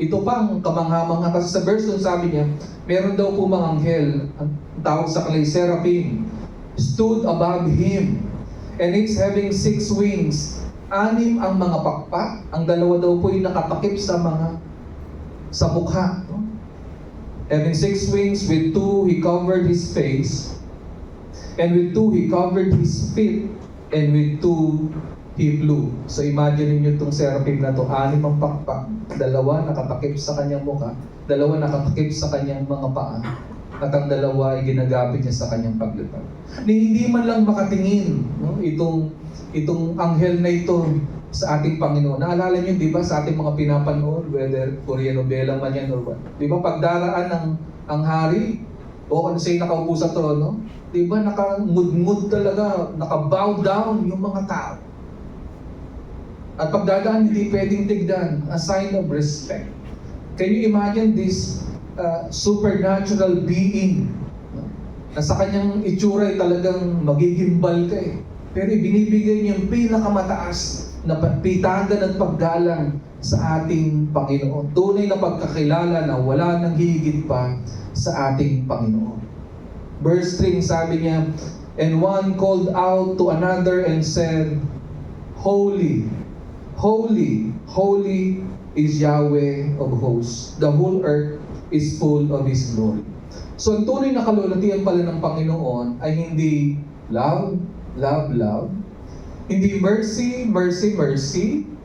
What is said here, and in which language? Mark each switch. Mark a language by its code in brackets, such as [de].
[tl] Ito pang kamangha-mangha kasi sa verse nun sabi niya, meron daw po mga anghel, ang tawag sa kanila seraphim, [en] stood above Him, and it's having 6 wings. [tl] 6 ang mga pakpak, ang 2 daw po yung nakatakip sa mukha. No? [en] Having 6 wings, with 2 He covered His face, and with 2 He covered His feet, and with 2 He flew. [tl] So imagine niyo itong seraphim na to, 6 ang pakpak, 2 nakatakip sa kanyang mukha, 2 nakatakip sa kanyang mga paa, at ang 2 ay ginagamit niya sa kanyang paglipad. Hindi man lang makatingin, no, itong anghel na ito sa ating Panginoon. Naalala niyo, di ba, sa ating mga pinapanood, whether Korean novela man yan or what, di ba, pagdaraan ang hari, o ano sa'yo nakaupo sa trono, di ba, nakangud-ngud talaga, nakabow down yung mga tao. At pagdadaan, hindi pwedeng tigdan, [en] a sign of respect. Can you imagine this supernatural being, no? [tl] Na sa kanyang itsura ay talagang magigimbal ka eh. Pero ibinibigay niya yung pinakamataas na pagpitagan at paggalang sa ating Panginoon. Tunay na pagkakilala na wala nang higit pa sa ating Panginoon. [en] Verse 3, [tl] sabi niya, [en] and one called out to another and said, Holy, holy, holy is Yahweh of hosts. The whole earth is full of His glory. [tl] So ang tunay na kalulatian pala ng Panginoon ay hindi love, love, love. Hindi mercy, mercy, mercy.